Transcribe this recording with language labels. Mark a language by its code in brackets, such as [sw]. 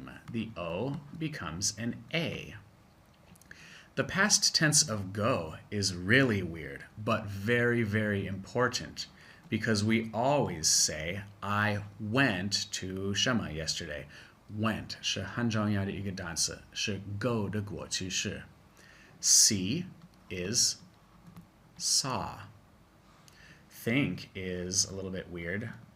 [en] The O becomes an A. The past tense of go is really weird, but very, very important because we always say, I went to 什么 yesterday. [zh] Went 是很重要的一个单词，是 go 的过去式。 [en] See is saw. Think is a little bit weird.